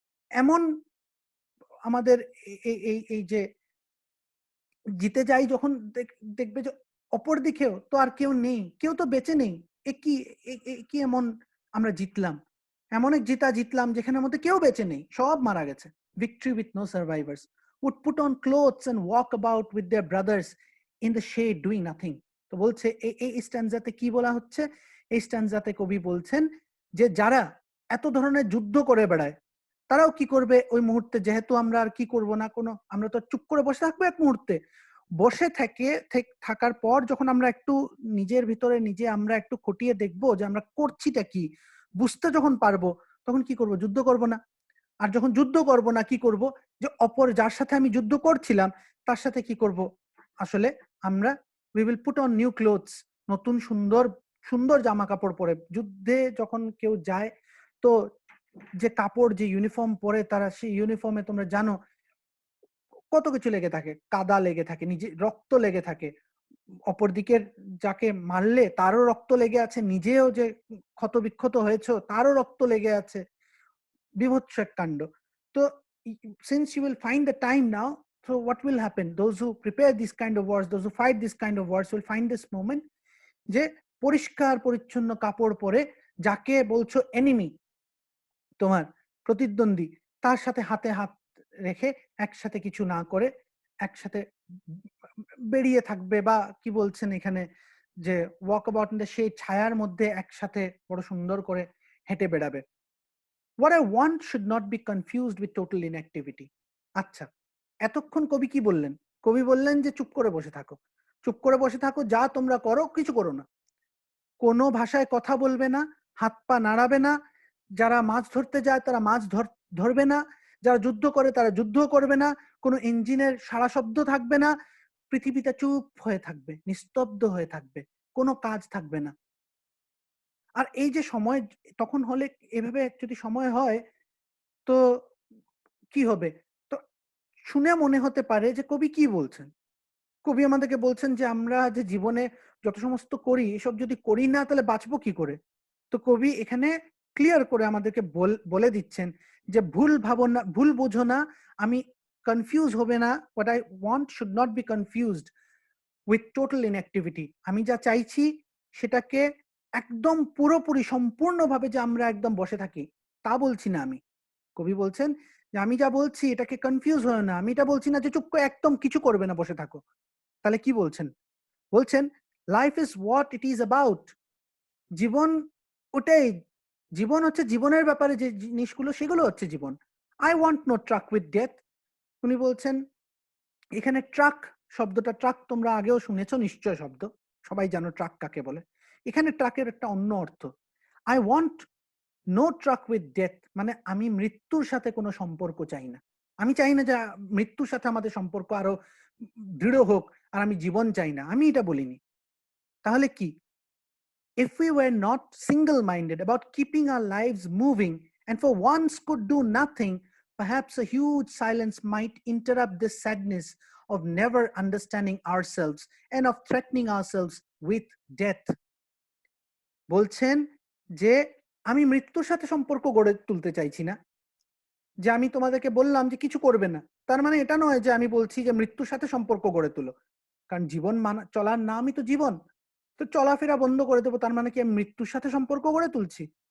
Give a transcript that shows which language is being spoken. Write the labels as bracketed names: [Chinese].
[Bangla] এমন আমাদের এই যে জিতে যাই যখন দেখবে যে অপর দিকেও তো আর কেউ নেই, কেউ তো বেঁচে নেই। এ কি কি এমন আমরা জিতলাম? এমন এক জিতলাম যেখানের মধ্যে কেউ বেঁচে নেই, সব মারা গেছে। [English] Victory with no survivors would put on clothes and walk about with their brothers in the shade doing nothing. [Bangla] তো বলছে এই স্ট্যান্জাতে কি বলা হচ্ছে? এই স্ট্যান্জাতে কবি বলছেন যে যারা এত ধরনের যুদ্ধ করে বেড়ায়, তারাও কি করবে ওই মুহূর্তে, যেহেতু আমরা আর কি করব না, আমরা তো চুপ করে বসে থাকবো এক মুহূর্তে। বসে থাকার পর যখন আমরা একটু নিজের ভিতরে আমরা একটু খটিয়ে দেখবো যে আমরা করছিটা কি, বুঝতে যখন পারবো, তখন কি করব? যুদ্ধ করব না। আর যখন যুদ্ধ করব না, কি করব? যে অপর যার সাথে আমি যুদ্ধ করছিলাম তার সাথে কি করব? আসলে আমরা [English] we will put on new clothes, [Bangla] নতুন সুন্দর সুন্দর জামা কাপড় পরে। যুদ্ধে যখন কেউ যায়, তো যে কাপড়, যে ইউনিফর্ম পরে তারা, সেই ইউনিফর্মে তোমরা জানো কত কিছু লেগে থাকে, কাদা লেগে থাকে, নিজে রক্ত লেগে থাকে, অপরদিকের যাকে মারলে তারও রক্ত লেগে আছে, নিজেও যে ক্ষতবিক্ষত হয়েছে তারও রক্ত লেগে আছে, বিভৎস এক কাণ্ড। [English] তো since you will find the time now, so what will happen? Those who prepare this kind of wars, those who fight this kind of wars will find this moment [Bangla] যে পরিষ্কার পরিচ্ছন্ন কাপড় পরে, যাকে বলছো এনিমি, তোমার প্রতিদ্বন্দ্বী, তার সাথে হাতে হাত রেখে একসাথে কিছু না করে একসাথে বেরিয়ে থাকবে, বা কি বলছেন এখানে যে [English] walk about in the [Bangla] সেই ছায়ার মধ্যে একসাথে বড় সুন্দর করে হেঁটে বেড়াবে। [English] What I want should not be confused with total inactivity. [Bangla] আচ্ছা, এতক্ষণ কবি কি বললেন? কবি বললেন যে চুপ করে বসে থাকো, চুপ করে বসে থাকো, যা তোমরা করো, কিছু করো না, কোনো ভাষায় কথা বলবে না, হাত পা নাড়াবে না, যারা মাছ ধরতে যায় তারা মাছ ধরবে না, যারা যুদ্ধ করে তারা যুদ্ধ করবে না, কোনো ইঞ্জিনের সারা শব্দ থাকবে না, পৃথিবীটা চুপ হয়ে থাকবে, নিস্তব্ধ হয়ে থাকবে, কোনো কাজ থাকবে না। আর এই যে সময় তখন হলে, এভাবে যদি সময় হয়, তো কি হবে? তো শুনে মনে হতে পারে যে কবি কি বলছেন? কবি আমাদেরকে বলছেন যে আমরা যে জীবনে যত সমস্ত করি, এসব যদি করি না তাহলে বাঁচবো কি করে? তো কবি এখানে ক্লিয়ার করে আমাদেরকে বলে দিচ্ছেন যে ভুল ভাবো না, ভুল বোঝো না, আমি কনফিউজ হবে না। [English] what I want should not be confused with total inactivity. [Bangla] আমি যা চাইছি সেটাকে একদম পুরোপুরি সম্পূর্ণভাবে যে আমরা একদম বসে থাকি, তা বলছি না আমি। কবি বলছেন যে আমি যা বলছি এটাকে কনফিউজ হয় না, আমি এটা বলছি না যে চুপ করে একদম কিছু করবে না, বসে থাকো। তাহলে কি বলছেন? বলছেন [English] Life is what it is about. [Bangla] জীবন ওটাই। জীবন হচ্ছে জীবনের ব্যাপারে যে জিনিসগুলো, সেগুলো হচ্ছে জীবন। [English] I want no truck with death. [Bangla] উনি বলছেন এখানে ট্রাক শব্দটা, ট্রাক তোমরা আগেও শুনেছো নিশ্চয় শব্দ, সবাই জানো ট্রাক কাকে বলে। এখানে ট্রাকের একটা অন্য অর্থ। [English] I want no truck with death, [Bangla] মানে আমি মৃত্যুর সাথে কোনো সম্পর্ক চাই না। আমি চাই না যে মৃত্যুর সাথে আমাদের সম্পর্ক আরো দৃঢ় হোক, আর আমি জীবন চাই না, আমি এটা বলিনি। তাহলে কি? [English] If we were not single-minded about keeping our lives moving and for once could do nothing, perhaps a huge silence might interrupt this sadness of never understanding ourselves and of threatening ourselves with death. [Bangla] বলছেন যে আমি মৃত্যুর সাথে সম্পর্ক গড়ে তুলতে চাইছি না, যে আমি তোমাদেরকে বললাম যে কিছু করবে না, তার মানে এটা নয় যে আমি বলছি যে মৃত্যুর সাথে সম্পর্ক গড়ে তুলো। কারণ জীবন চলার নামই তো জীবন। তো চলাফেরা বন্ধ করে দেবো, তার মানে কি আমি মৃত্যুর সাথে সম্পর্ক গড়ে তুলছি?